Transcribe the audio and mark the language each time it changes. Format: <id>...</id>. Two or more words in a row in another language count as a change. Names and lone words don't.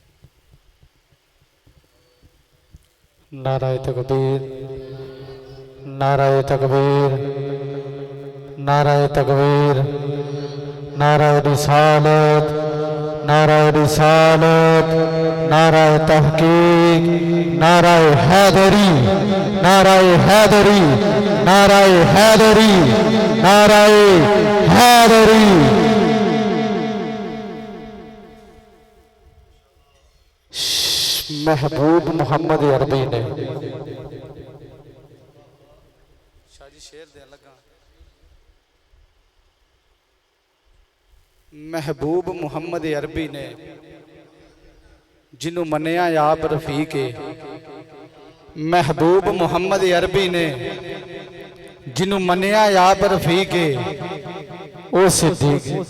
<ur>نعرۂ تکبیر نعرۂ تکبیر، نعرۂ تکبیر، نعرۂ رسالت، نعرۂ رسالت، نعرۂ تحقیق، نعرۂ حیدری، نعرۂ حیدری، نعرۂ حیدری، نعرۂ حیدری.</ur> <pa>محبوب محمد عربی نے محبوب محمد عربی نے جنہاں منیا آپ رفیق ہے. محبوب محمد عربی نے جنہاں منیا آپ رفیق ہے او صدیق.</pa>